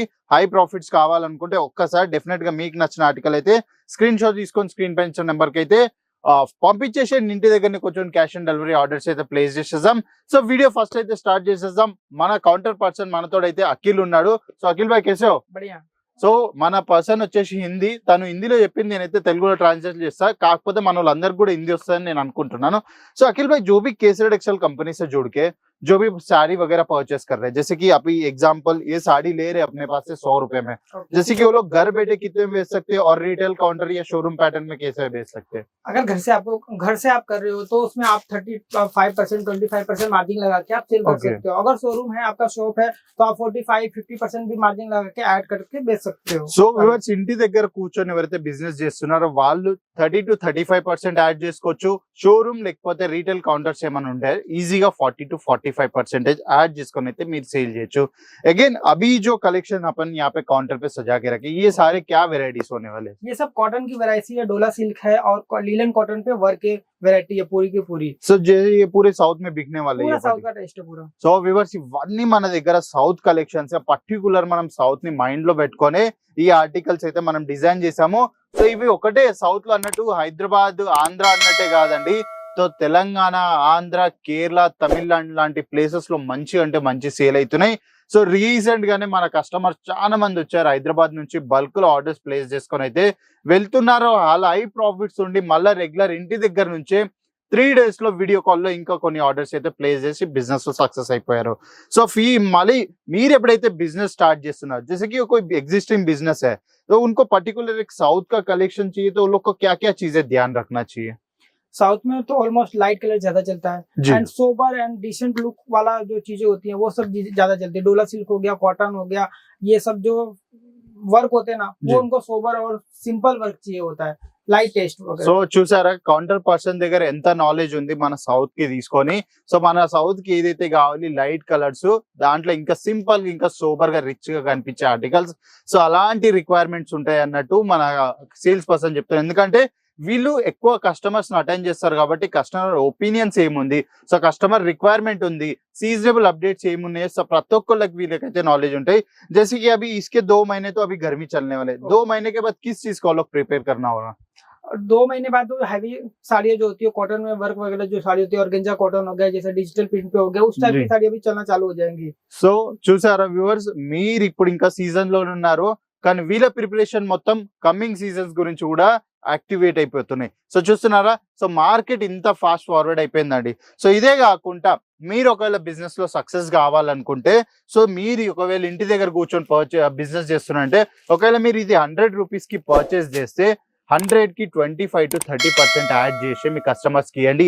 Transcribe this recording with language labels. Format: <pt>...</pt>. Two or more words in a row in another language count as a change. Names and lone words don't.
<en>high profits</en> <te>కావాలనుకుంటే ఒక్కసారి డెఫినెట్ గా మీకు నచ్చిన ఆర్టికల్ అయితే</te> <en>screen shot</en> <te>తీసుకొని స్క్రీన్ పైన ఇచ్చిన నెంబర్ కి అయితే పంపించేసి ఇంటి దగ్గరనే కొంచెం</te> <en>cash on delivery orders</en> <te>అయితే ప్లేస్ చేసేద్దాం. సో</te> <en>video first</en> <te>అయితే స్టార్ట్ చేసేద్దాం. మన</te> <en>counter person</en> <te>మనతో అయితే అఖిల్ ఉన్నాడు. సో</te> <hi>अखिल भाई कैसे</hi> <te>సో మన పర్సన్ వచ్చేసి హిందీ, తను హిందీలో చెప్పింది నేనైతే తెలుగులో ట్రాన్స్లేట్ చేస్తా, కాకపోతే మన వాళ్ళందరికీ కూడా హింदी వస్తుందని నేను అనుకుంటున్నాను.</te> <hi>సో अखिल भाई जो भी केसर टेक्सटाइल कंपनी से जुड़ के जो भी साड़ी वगैरह परचेस कर रहे हैं, जैसे कि अभी एग्जांपल ये साड़ी ले रहे हैं अपने पास से 100 रुपए में, जैसे कि वो लोग घर बैठे कितने में बेच सकते हैं और</hi> <en>retail counter</en> <hi>या</hi> <en>showroom pattern</en> <hi>में कैसे बेच सकते हैं? अगर घर से आप कर रहे हो तो उसमें आप 35% 25% मार्जिन लगा के आप सेल कर सकते हो. अगर शोरूम है, आपका शॉप है, तो आप 45-50% भी मार्जिन लगा के ऐड करके बेच सकते हो.</hi> <en>so viewers</en> <te>ఇంటి దగ్గర కూర్చొని ఎవరైతే బిజినెస్ చేస్తున్నారో వాళ్ళు 30-35% యాడ్ చేసుకోవచ్చు. షోరూమ్ లేకపోతే</te> <en>retail counters</en> <te>ఏమైనా ఉంటే ఈజీగా 40-45%</te> <hi>ऐड जिसको</hi> <te>మీరు సేల్ చేయొచ్చు.</te> <hi>अगेन अभी जो कलेक्शन अपन यहाँ पे काउंटर पे सजा के रखे, ये सारे क्या वेराइटीज होने वाले? ये सब कॉटन की वैरायटी है, डोला सिल्क है और</hi> <en>linen cotton</en> <hi>पे वर्क के वैरायटी है पूरी की पूरी. సో ये पूरे साउथ में बिकने वाले पूरा हैं साउथ का टेस्ट है पूरा.</hi> <en>so viewers</en> <te>ఇవన్నీ మన దగ్గర</te> <en>south collections, particular</en> <te>మనం సౌత్ ని మైండ్ లో పెట్టుకొని ఈ ఆర్టికల్స్ అయితే మనం డిజైన్ చేసాము. సో ఇవి ఒకటే సౌత్ లో అన్నట్టు హైదరాబాద్ ఆంధ్ర అన్నట్టే కాదండి. సో తెలంగాణ, ఆంధ్ర, కేరళ, తమిళనాడు లాంటి ప్లేసెస్ లో మంచి అంటే మంచి సేల్ అవుతున్నాయి. సో రీసెంట్ గానే మన కస్టమర్స్ చాలా మంది వచ్చారు హైదరాబాద్ నుంచి, బల్క్ లో</te> <en>orders place</en> <te>చేసుకొని అయితే వెళ్తున్నారు. అలా</te> <en>high profits</en> <te>ఉండి మళ్ళీ రెగ్యులర్ ఇంటి దగ్గర నుంచే 3 days లో వీడియో కాల్లో ఇంకా కొన్ని ఆర్డర్స్ అయితే ప్లేస్ చేసి బిజినెస్ లో సక్సెస్ అయిపోయారు. సో మళ్ళీ మీరు ఎప్పుడైతే</te> <en>business start</en> <te>చేస్తున్నారు,</te> <hi>जैसे कि कोई</hi> <en>existing business</en> <hi>है तो उनको पर्टिकुलर एक साउथ का कलेक्शन चाहिए, तो उन लोग को क्या क्या चीजें ध्यान रखना चाहिए? साउथ में तो</hi> <en>almost light colour</en> <hi>ज्यादा चलता है एंड</hi> <en>sober and decent look</en> <hi>वाला जो चीजें होती हैं वो सब ज्यादा चलती है. डोला सिल्क हो गया, कॉटन हो गया, ये सब जो वर्क होते हैं ना वो उनको सोबर और सिंपल वर्क चाहिए होता है,</hi> <en>light taste.</en> <te>సో చూసారా</te> <en>counter person</en> <te>దగ్గర ఎంత నాలెడ్జ్ ఉంది మన సౌత్ కి తీసుకొని. సో మన సౌత్ కి ఏదైతే కావాలి</te> <en>light colours,</en> <te>దాంట్లో ఇంకా సింపుల్ ఇంకా సూపర్ గా రిచ్ గా కనిపించే ఆర్టికల్స్, సో అలాంటి రిక్వైర్మెంట్స్ ఉంటాయి అన్నట్టు మన</te> <en>sales person</en> <te>చెప్తారు. ఎందుకంటే వీళ్ళు ఎక్కువ కస్టమర్స్ అటెండ్ చేస్తారు కాబట్టి</te> <en>customer opinions</en> <te>ఏముంది, సో</te> <en>customer requirement</en> <te>ఉంది,</te> <en>seasonable updates</en> <te>ఏమున్నాయి, సో ప్రతి ఒక్కళ్ళకి వీళ్ళకైతే నాలెడ్జ్ ఉంటాయి.</te> <hi>जैसे कि अभी इसके 2 महीने तो अभी गर्मी चलने वाले, 2 महीने के बाद किस चीज को लोग प्रिपेयर करना होगा? 2 महीने बाद तो हैवी साड़ियाँ जो होती है कॉटन में वर्क वगैरह जो साड़ी होती है, ऑर्गेंजा कॉटन हो गया, जैसे</hi> <en>digital print</en> <hi>पे हो गया, उस टाइप की साड़ी अभी चलना चालू हो जाएंगी.</hi> <te>సో చూసారా వ్యూవర్స్, మీరు ఇప్పుడు ఇంకా సీజన్ లో ఉన్నారు కానీ వీళ్ళ ప్రిపరేషన్ మొత్తం</te> <en>coming seasons</en> <te>గురించి కూడా యాక్టివేట్ అయిపోతున్నాయి. సో చూస్తున్నారా, సో మార్కెట్ ఇంత</te> <en>fast forward</en> <te>అయిపోయిందండి. సో ఇదే కాకుండా మీరు ఒకవేళ బిజినెస్ లో సక్సెస్ కావాలనుకుంటే, సో మీరు ఒకవేళ ఇంటి దగ్గర కూర్చొని బిజినెస్ చేస్తున్నారంటే, ఒకవేళ మీరు ఇది 100 rupees కి పర్చేస్ చేస్తే 100 కి 25-30% యాడ్ చేసి మీ కస్టమర్స్ కి ఇవ్వండి.</te>